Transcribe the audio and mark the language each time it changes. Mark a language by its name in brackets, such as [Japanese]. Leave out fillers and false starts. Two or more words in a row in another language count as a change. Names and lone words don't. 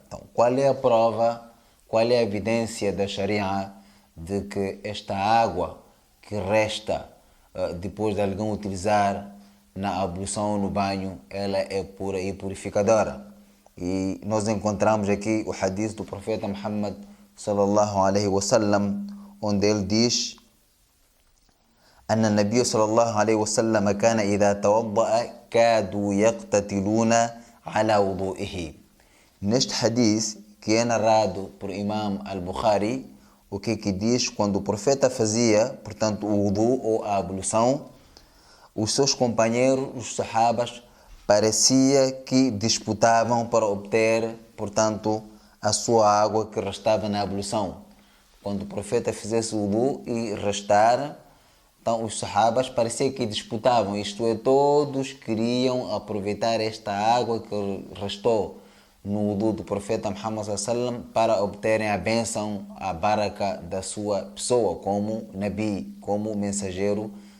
[Portuguese] Então, qual é a prova, qual é a evidência da Sharia de que esta água que resta depois de alguém utilizar na ablução ou no banho, ela é pura e purificadora? E nós encontramos aqui o hadith do profeta Muhammad [Arabic] صلى الله عليه وسلم, [Portuguese] onde ele diz: [Arabic] أن النبي صلى الله عليه وسلم كان إذا توضأ كادوا يقتتلون على وضوئه. [Portuguese] Neste hadith, que é narrado por Imam al-Bukhari, o que diz? Quando o profeta fazia, portanto, o wudu ou a ablução, os seus companheiros, os sahabas, parecia que disputavam para obter, portanto, a sua água que restava na ablução. Quando o profeta fizesse o wudu e restar, então os sahabas parecia que disputavam, isto é, todos queriam aproveitar esta água que restou no wudu do profeta Muhammad sallam para obterem a bênção, a baraka da sua pessoa como Nabi, como mensageiro de Allah.